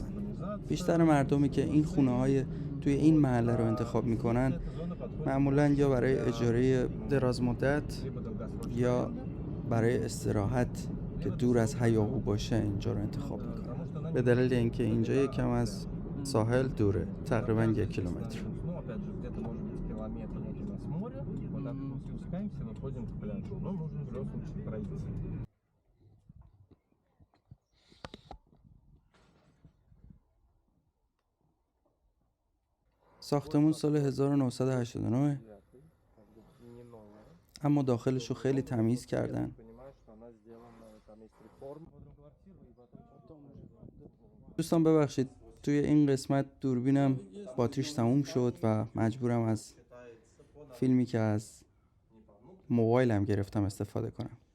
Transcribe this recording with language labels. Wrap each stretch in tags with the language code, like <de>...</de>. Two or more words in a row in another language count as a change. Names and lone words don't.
<fa>بیشتر مردمی که این خونه های توی این محله رو انتخاب میکنن معمولا یا برای اجاره دراز مدت یا برای استراحت که دور از هیاهو باشه اینجا رو انتخاب میکنن، به دلیل اینکه اینجا یکم از ساحل دوره، تقریبا 1 کیلومتر.</fa> <ru>куда-то мы спускаемся, мы ходим к пляжу. Но нужно в любом случае пройти.</ru> <fa>ساختمون سال 1989 اما داخلشو خیلی تمیز کردن. دوستان ببخشید توی این قسمت دوربینم باتریش تموم شد و مجبورم از فیلمی که از موبایلم گرفتم استفاده کنم.</fa>